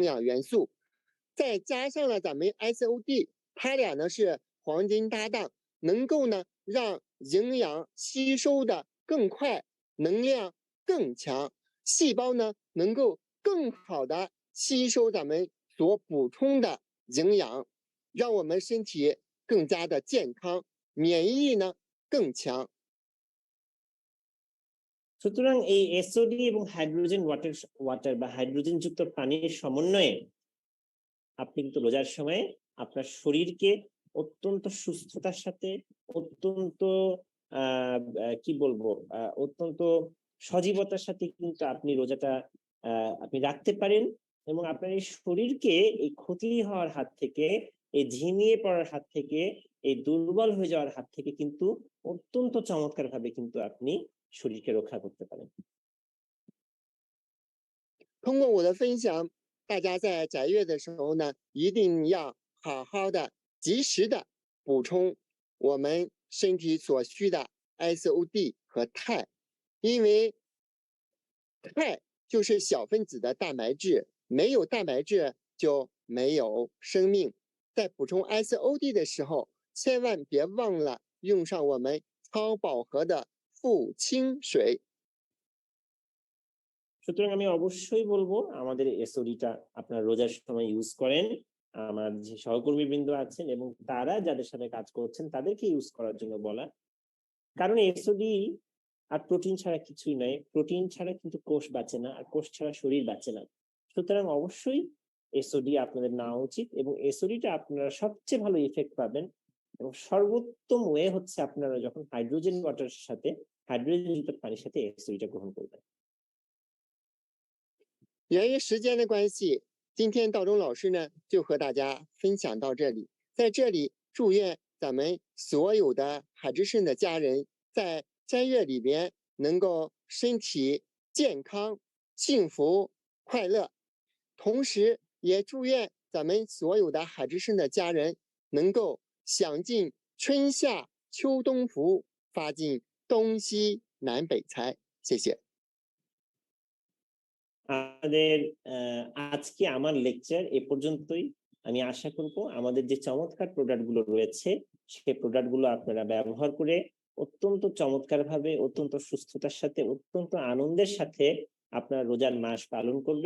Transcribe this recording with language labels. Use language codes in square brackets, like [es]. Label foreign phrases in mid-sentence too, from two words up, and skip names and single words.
[zh] 养元素，再加上了咱们 SOD， 它俩呢是黄金搭档，能够呢让营养吸收的更快，能量更强，细胞呢能够更好的吸收咱们所补充的营养，让我们身体更加的健康，免疫力呢更强。 [bn] সুতরাং এই এসওডি এবং [en] hydrogen water [bn] বা হাইড্রোজেন যুক্ত পানির সমন্বয়ে আপনি কিন্তু রোজার সময় আপনার শরীরকে অত্যন্ত সুস্থতার সাথে অত্যন্ত কি বলবো অত্যন্ত সজীবতার সাথে কিন্তু আপনি রোজাটা আপনি রাখতে পারেন এবং আপনার এই শরীরকে এই ক্ষতি হওয়ার হাত থেকে এই ঝিমিয়ে পড়ার হাত থেকে, এই দুর্বল হয়ে যাওয়ার হাত থেকে কিন্তু অত্যন্ত চমৎকার ভাবে কিন্তু আপনি শরীরকে রক্ষা করতে পারেন। [zh] 通过我的分享，大家在斋月的时候呢，一定要好好的、及时的补充我们身体所需的 SOD 和钛，因为钛就是小分子的蛋白质，没有蛋白质就没有生命。在补充 SOD 的时候，千万别忘了用上我们超饱和的富氢水。 [bn] সুতরাং আমি অবশ্যই বলবো আমাদের এসওডিটা আপনারা রোজার সময় ইউজ করেন। আমার যে সহকর্মী বৃন্দ আছেন এবং তারা যাদের সাথে কাজ করছেন তাদেরকে ইউজ করার জন্য বলা। কারণ এসওডি আর প্রোটিন ছাড়া কিছুই নয়। প্রোটিন ছাড়া কিন্তু কোষ বাঁচে না, আর কোষ ছাড়া শরীর বাঁচে না। সুতরাং অবশ্যই এসওডি আপনাদের নেওয়া উচিত, এবং এসওডিটা আপনারা সবচেয়ে ভালো ইফেক্ট পাবেন এবং সর্বোত্তম ওয়ে হচ্ছে আপনারা যখন [en] hydrogen waterের [bn] সাথে, হাইড্রোজেন যুক্ত পানির সাথে এসওডিটা গ্রহণ করবেন। [zh] 由于时间的关系，今天道中老师呢就和大家分享到这里。在这里，祝愿咱们所有的海之圣的家人在斋月里边能够身体健康、幸福、快乐。同时，也祝愿咱们所有的海之圣的家人能够享尽春夏秋冬福，发尽东西南北财。谢谢。 [bn] আমাদের আজকে আমার লেকচার এ পর্যন্তই। আমি আশা করব আমাদের যে চমৎকার প্রোডাক্ট গুলো রয়েছে সেই প্রোডাক্ট গুলো আপনারা ব্যবহার করে অত্যন্ত চমৎকার ভাবে, অত্যন্ত সুস্থতার সাথে, অত্যন্ত আনন্দের সাথে আপনারা রোজার মাস পালন করবেন।